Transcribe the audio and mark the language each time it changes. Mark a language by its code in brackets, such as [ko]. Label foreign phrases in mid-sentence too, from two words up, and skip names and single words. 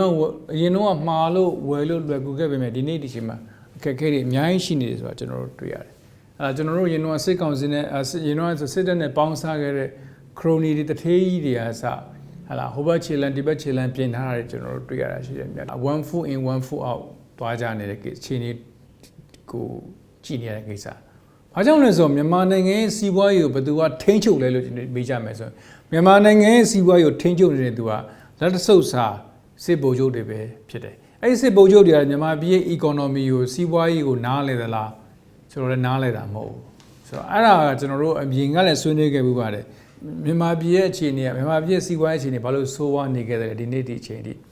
[my] တော့မှားလို့ဝယ်လို့လွယ်ကူခဲ့ပေမဲ့ဒီနေ့ဒီချိန်မှာအခက်အခဲတွေအများကြီးရှိနေတယ်ဆိုတာကျွန်တော်တို့တွေ့ရတယ်အဲ့ဒါကျွန်တော်တို့ရင်တော့စစ်ကောင်စီနဲ့ရင်တော့စစ်တပ်နဲ့ပေါင်းစားခဲ့တဲ့ ခရိုနီတွေတထေးကြီးတွေအစဟာလာဟိုဘက်ခြေလန်ဒီဘက်ခြေလန်ပြင်ထားတာတွေကျွန်တော်တို့တွေ့ရတာရှိတယ်မြတ် [en] one foot in one foot out [my] သွားကြနေတဲ့အခြေအနေကိုကြည့်နေရတဲ့ကိစ္စဘာဘာကြောင့်လဲဆိုတော့မြန်မာနိုင်ငံရဲ့စီးပွားရေးကိုဘယ်သူကထိန်းချုပ်လဲလို့မေးကြမယ်ဆိုရင်မြန်မာနိုင်ငံရဲ့စီးပွားရေးကိုထိန်းချုပ်နေတဲ့သူကလက်တဆုပ်စာစစ်ဗိုလ်ချုပ်တွေပဲဖြစ်တယ်အဲ့ဒီစစ်ဗိုလ်ချုပ်တွေကမြန်မာပြည်ရဲ့ economy ကိုစီးပွားရေးကိုနားလဲသလားကျွန်တော်လည်းနားလဲတာမဟုတ်ဘူးဆိုတော့အဲ့ဒါကကျွန်တော်တို့အပြင်ကလည်းဆွေးနွေးခဲ့မှုပါတယ်မြန်မာပြည်ရဲ့အခြေအနေကမြန်မာပြည်ရဲ့စီးပွားရေးအခြေအနေဘာလို့ဆိုးဝါးနေခဲ့တယ်ဒီနေ့ဒီအချိန်ထိ